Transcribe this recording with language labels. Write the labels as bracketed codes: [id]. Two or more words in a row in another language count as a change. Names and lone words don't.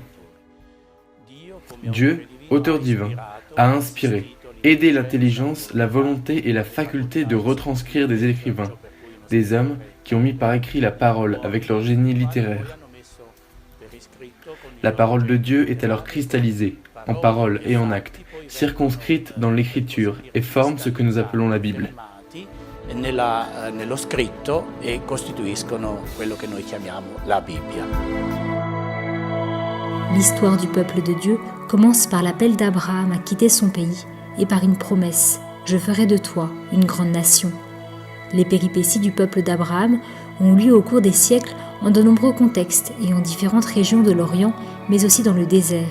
[fr] Dieu, auteur divin, a inspiré, aidé l'intelligence, la volonté et la faculté de retranscrire des écrivains, des hommes qui ont mis par écrit la parole avec leur génie littéraire. La parole de Dieu est alors cristallisée, en parole et en actes, circonscrite dans l'écriture et forme ce que nous appelons la Bible. [it] Nello scritto e costituiscono quello che noi chiamiamo la Bibbia. [fr] L'histoire du peuple de Dieu commence par l'appel d'Abraham à quitter son pays et par une promesse « Je ferai de toi une grande nation ». Les péripéties du peuple d'Abraham ont eu lieu au cours des siècles en de nombreux contextes et en différentes régions de l'Orient, mais aussi dans le désert.